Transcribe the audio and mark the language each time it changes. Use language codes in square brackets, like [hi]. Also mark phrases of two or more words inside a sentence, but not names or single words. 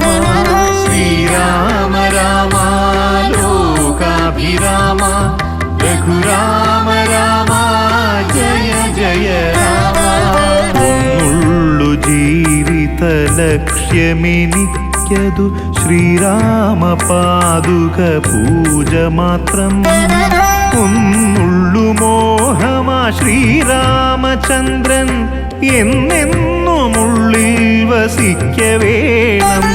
[sa] श्रीराम राम लोकाभिराम रघुराम राम जय जय राम. [ml] ഒന്നുള്ളു ജീവിത ലക്ഷ്യമെനിക്കതു ശ്രീരാമ പാദുക പൂജ മാത്രം. ഒന്നുള്ളു മോഹമാ ശ്രീരാമചന്ദ്രൻ എന്നെന്നുമുള്ളിൽ വസിക്കവേണം.